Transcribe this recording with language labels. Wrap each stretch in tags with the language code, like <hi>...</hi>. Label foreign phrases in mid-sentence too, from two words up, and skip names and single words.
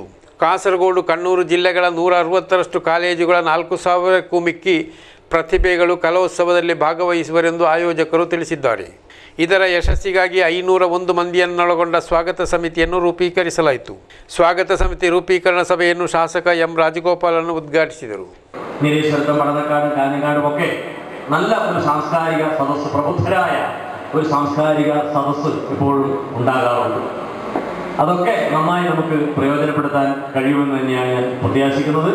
<kn>ಕಾಸರಗೋಡು, ಕಣ್ಣೂರು ಜಿಲ್ಲೆಗಳ 160ರಷ್ಟು ಕಾಲೇಜುಗಳ 4000ಕ್ಕೂ ಮಿಕ್ಕಿ ಪ್ರತಿಭೆಗಳು ಕಲೋತ್ಸವದಲ್ಲಿ ಭಾಗವಹಿಸುವರೆಂದು ಆಯೋಜಕರು ತಿಳಿಸಿದ್ದಾರೆ. ಇದರ ಯಶಸ್ಸಿಗಾಗಿ 501 ಮಂದಿಯನ್ನೊಳಗೊಂಡ ಸ್ವಾಗತ ಸಮಿತಿಯನ್ನು ರೂಪೀಕರಿಸಲಾಯಿತು. ಸ್ವಾಗತ ಸಮಿತಿ ರೂಪೀಕರಣ ಸಭೆಯನ್ನು ಶಾಸಕ ಎಂ രാജഗോപാലൻ ഉദ്ഘാടിಸಿದರು.</kn> <ml>നീലേശ്വരത്തും പടന്നക്കാടും കാഞ്ഞങ്ങാടും ഒക്കെ നല്ല ഒരു സാംസ്കാരിക സദസ്സ്, പ്രബുദ്ധരായ ഒരു സാംസ്കാരിക സദസ്സ് ഇപ്പോഴും ഉണ്ടാകാറുണ്ട്. അതൊക്കെ നന്നായി നമുക്ക് പ്രയോജനപ്പെടുത്താൻ കഴിയുമെന്ന് തന്നെയാണ് ഞാൻ പ്രത്യാശിക്കുന്നത്.</ml>